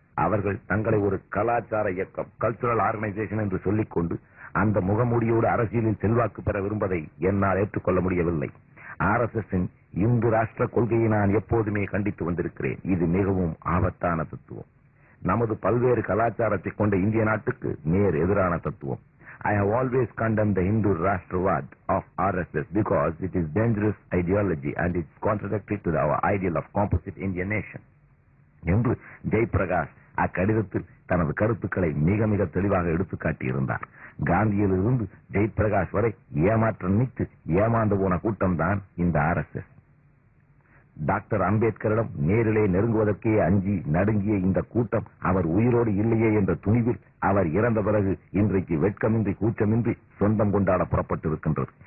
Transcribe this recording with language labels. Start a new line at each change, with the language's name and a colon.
Tamil: அவர்கள் தங்களை ஒரு கலாச்சார இயக்கம், கல்ச்சுரல் ஆர்கனைசேஷன் என்று சொல்லிக் கொண்டு அந்த முகமூடியோடு அரசியலில் செல்வாக்கு பெற விரும்பதை என்னால் ஏற்றுக்கொள்ள முடியவில்லை. RSS-இன் இந்து ராஷ்டிர கொள்கையை நான் எப்போதுமே கண்டித்து வந்திருக்கிறேன். இது மிகவும் ஆபத்தான தத்துவம். நமது பல்வேறு கலாச்சாரத்தை கொண்ட இந்திய நாட்டுக்கு நேர் எதிரான தத்துவம்.
English: I have always condemned the Hindu Rashtravad of RSS because it is dangerous ideology and it's contradictory to our ideal of composite Indian nation.
Tamil: என்று ஜெயபிரகாஷ் அக்கடிதத்தில் தனது கருத்துக்களை மிக மிக தெளிவாக எடுத்துக்காட்டியிருந்தார். காந்தியிலிருந்து ஜெயபிரகாஷ் வரை ஏமாற்ற நினைத்து ஏமாந்து போன கூட்டம்தான் இந்த RSS. டாக்டர் அம்பேத்கரிடம் நேரிலே நெருங்குவதற்கே அஞ்சி நடுங்கிய இந்த கூட்டம் அவர் உயிரோடு இல்லையே என்ற துணிவில் அவர் இறந்த பிறகு இன்றைக்கு வெட்கமின்றி கூச்சமின்றி சொந்தம் கொண்டாட புறப்பட்டிருக்கின்றது.